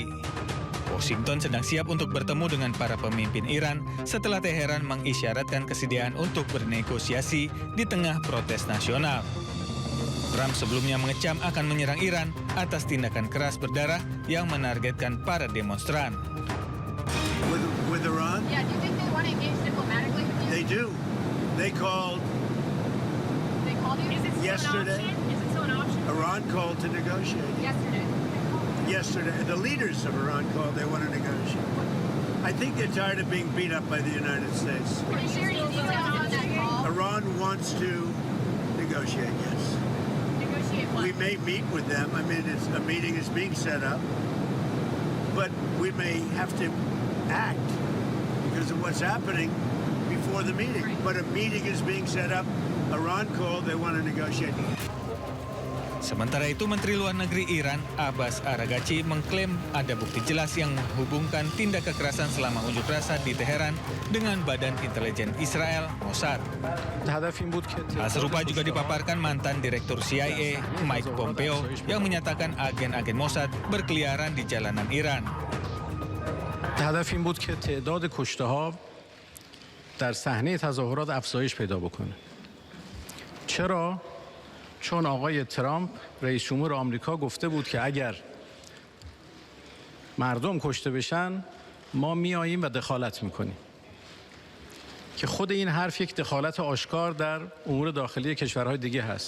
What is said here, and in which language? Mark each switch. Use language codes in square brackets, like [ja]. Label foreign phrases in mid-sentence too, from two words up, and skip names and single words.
[id] Washington sedang siap untuk bertemu dengan para pemimpin Iran setelah Teheran mengisyaratkan kesediaan untuk bernegosiasi di tengah protes nasional. Trump sebelumnya mengecam akan menyerang Iran atas tindakan keras berdarah yang menargetkan para demonstran. [en] With Iran? Yeah, do you think they want to engage diplomatically with you? They do. They called They called you? Is it yesterday. Is it still an option? Iran called to negotiate. Yesterday. The leaders of Iran called. They want to negotiate. I think they're tired of being beat up by the United States. Can you share any details on that call? Iran wants to negotiate. Yes, Negotiate what? we may meet with them. I mean, a meeting is being set up, but we may have to act because of what's happening before the meeting. Right. But a meeting is being set up. Iran called. They want to negotiate. [id] Sementara itu, Menteri Luar Negeri Iran, Abbas Araghchi, mengklaim ada bukti jelas yang menghubungkan tindak kekerasan selama unjuk rasa di Teheran dengan Badan Intelijen Israel, Mossad. Hal serupa juga dipaparkan mantan Direktur CIA, Mike Pompeo, yang menyatakan agen-agen Mossad berkeliaran di jalanan Iran. [fa] هدف این بود که تعداد کشته‌ها در صحنه تظاهرات افزایش پیدا بکنه. چرا؟ چون آقای ترامپ رئیس جمهور آمریکا گفته بود که اگر مردم کشته بشن ما میاییم و دخالت میکنیم که خود این حرف یک دخالت آشکار در امور داخلی کشورهای دیگه هست.